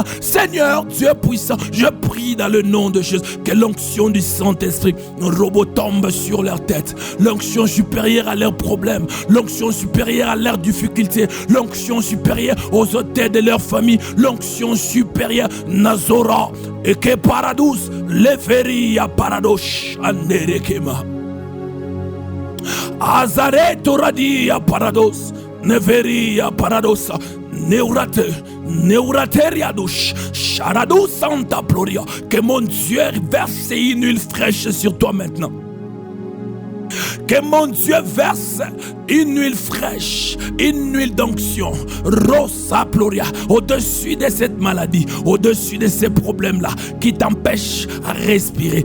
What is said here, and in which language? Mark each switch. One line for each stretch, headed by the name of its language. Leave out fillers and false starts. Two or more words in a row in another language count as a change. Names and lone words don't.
French: Seigneur, Dieu puissant, je prie dans le nom de Jésus que l'onction du Saint-Esprit, robot, tombe sur leur tête. L'onction supérieure à leurs problèmes. L'onction supérieure à leurs difficultés, l'onction supérieure aux hôtels de leur famille, l'onction supérieure Nazora et que paradous leferia paradosh anerekema Azareto radia parados neveria paradosa neurateria douche charadou santa ploria. Que mon Dieu verse une huile fraîche sur toi maintenant. Que mon Dieu verse une huile fraîche, une huile d'onction, Rosa Ploria, au-dessus de cette maladie, au-dessus de ces problèmes-là qui t'empêchent à respirer.